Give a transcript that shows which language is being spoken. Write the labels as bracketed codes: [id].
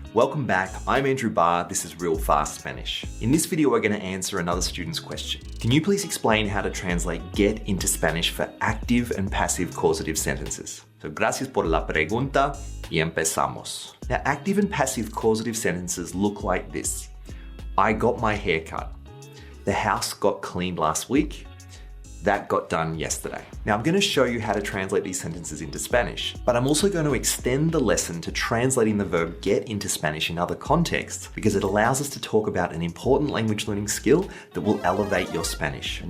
[en] Welcome back, I'm Andrew Barr, this is Real Fast Spanish. In this video, we're going to answer another student's question. Can you please explain how to translate get into Spanish for active and passive causative sentences? So [es] gracias por la pregunta y empezamos. [en] Now, active and passive causative sentences look like this. I got my hair cut. The house got cleaned last week. That got done yesterday. Now I'm going to show you how to translate these sentences into Spanish, but I'm also going to extend the lesson to translating the verb get into Spanish in other contexts because it allows us to talk about an important language learning skill that will elevate your Spanish.